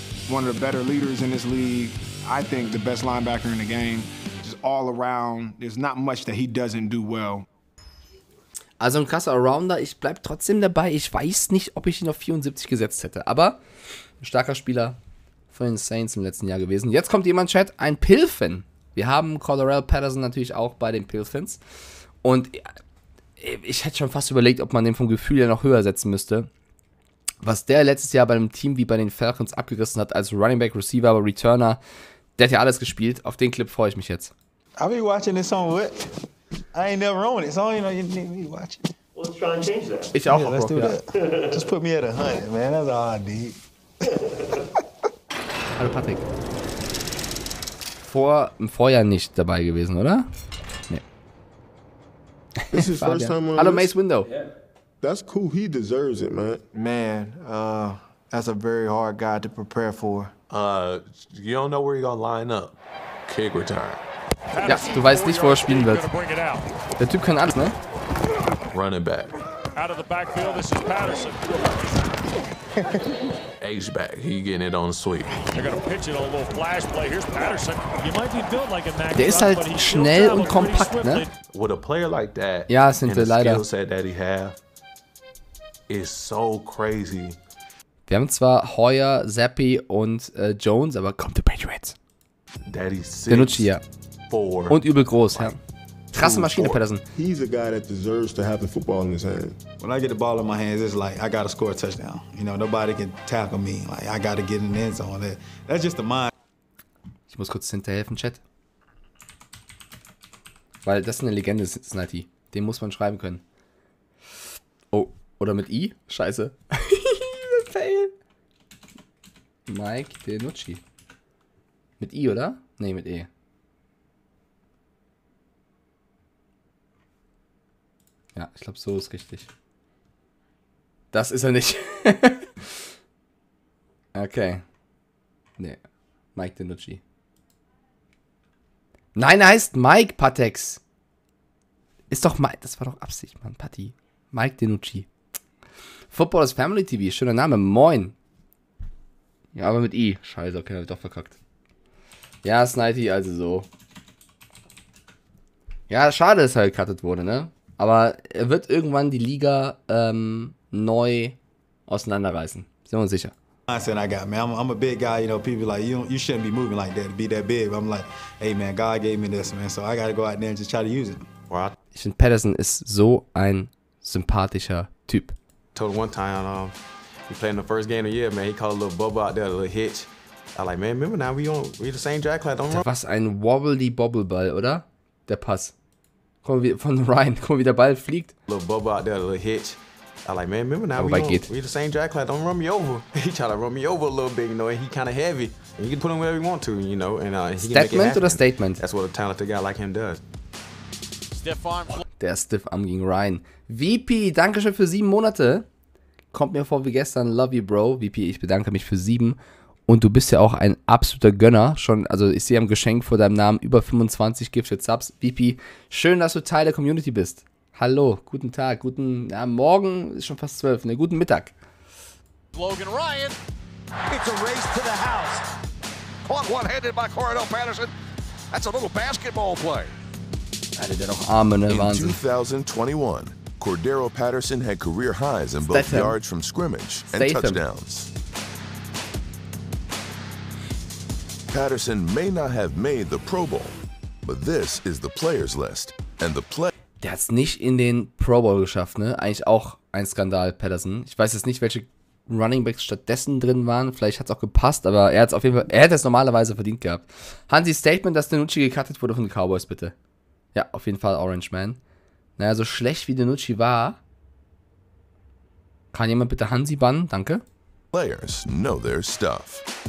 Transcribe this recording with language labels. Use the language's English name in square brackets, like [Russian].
[English] One of the better leaders in this league. I think the best linebacker in the game. Just all around. There's not much that he doesn't do well. [German] Also ein krasser Allrounder. Ich bleib trotzdem dabei. Ich weiß nicht, ob ich ihn auf 74 gesetzt hätte. Aber ein starker Spieler von den Saints im letzten Jahr gewesen. Jetzt kommt jemand, Chat, ein Pilfin. Wir haben Cordarrelle Patterson natürlich auch bei den Pilfins. Und ich hätte schon fast überlegt, ob man den vom Gefühl her noch höher setzen müsste. Was der letztes Jahr bei einem Team wie bei den Falcons abgerissen hat als Running Back, Receiver, aber Returner, der hat ja alles gespielt. Auf den Clip freue ich mich jetzt. [English] I'll be watching this on what? I ain't never owned it, so you know you need me to watch it. Let's try and change that. [German] Ich auch. [English] Yeah, let's do that. Just put me at 100, man. That's all I need. [German] Hallo Patrick. Im Vorjahr nicht dabei gewesen, oder? Nee. [English] This is first time on [German] Hallo Mace Window. [English] Yeah. That's cool. He deserves it, man. Man, that's a very hard guy to prepare for. You don't know where you're gonna line up. Kick return. [German] Ja, du weißt nicht, wo er spielen wird. Der Typ kann alles, ne? [English] Running back. Out of the backfield, this is Patterson. H-back, he getting it on the sweep. They're gonna pitch it on a little flash play. Here's Patterson. You might be built like a Mack Jones, [German] der ist halt schnell und kompakt, ne? [English] With a player like that, [German] ja, sind wir leider. [English] Skill set that he have is so crazy. [German] Wir haben zwar Hoyer, Zappi und Jones, aber kommt der Patriots. Der Nucci, ja. Und übel groß, ja. Krasse Maschine, Patterson. [English] He's a guy that deserves to have the football in his hand. When I get the ball in my hands, it's like I gotta score a touchdown. You know, nobody can tackle me. Like I gotta get in the end zone. That's just the mind. [German] Ich muss kurz hinterhelfen, Chat. Weil das ist eine Legende, Snitey. Den muss man schreiben können. Oh, oder mit I? Scheiße. Fail. Mike Denucci. Mit I, oder? Nee, mit E. Ja, ich glaube, so ist richtig. Das ist er nicht. Okay. Nee. Mike Denucci. Nein, er heißt Mike Patex. Ist doch Mike. Das war doch Absicht, Mann. Patti. Mike Denucci. Football is Family TV. Schöner Name. Moin. Ja, aber mit I. Scheiße, okay, hab ich doch verkackt. Ja, Snitey, also so. Ja, schade, dass er gecuttet wurde, ne? Aber er wird irgendwann die Liga neu auseinanderreißen. Sind wir uns sicher. [English] Mindset I got, man. I'm a big guy, you know, people like, you shouldn't be moving like that, to be that big. But I'm like, hey, man, God gave me this, man, so I got to go out there and just try to use it. [German] Ich finde, Patterson ist so ein sympathischer Typ. [English] Told him one time, we played in the first game of the year, man, he called a little bubble out there, a little hitch. I like, man, remember now, we the same draft class, don't run. [German] Was ein Wobbly-Bobble-Ball, oder? Der Pass. Guck mal, von Ryan, guck mal, wie der Ball fliegt. [English] Little bubble out there, a little hitch. I like, man, remember now, we the same draft class, don't run me over. He tried to run me over a little bit, you know, and he kind of heavy. And you can put him wherever you want to, you know, and he can make it [German] Statement oder [English] happen. [German] Statement? [English] That's what a talented guy like him does. [German] Der Stiff Arm gegen Ryan. VP, Dankeschön für 7 Monate. Kommt mir vor wie gestern. [English] Love you, Bro. [German] VP, ich bedanke mich für 7. Und du bist ja auch ein absoluter Gönner. Schon, also ich sehe am Geschenk vor deinem Namen über 25 Gifted Subs. VP, schön, dass du Teil der Community bist. Hallo, guten Tag, morgen ist schon fast 12, ne, guten Mittag. [English] Logan Ryan, it's a race to the house. Caught one-handed by Cordell Patterson. That's a little basketball play. [German] Alter, der doch Arme, ne, Wahnsinn. [English] In 2021, Cordero Patterson had career highs in both yards from scrimmage and touchdowns. Patterson may not have made the Pro Bowl, but this is the players list. And the [German] Der hat es nicht in den Pro Bowl geschafft, ne? Eigentlich auch ein Skandal, Patterson. Ich weiß jetzt nicht, welche Runningbacks stattdessen drin waren. Vielleicht hat es auch gepasst, aber er hat es auf jeden Fall, er hätte es normalerweise verdient gehabt. Hansi, Statement, dass Danucci gecuttet wurde von den Cowboys, bitte. Ja, auf jeden Fall Orange Man. Naja, so schlecht wie Danucci war, kann jemand bitte Hansi bannen? Danke. [English] Players know their stuff.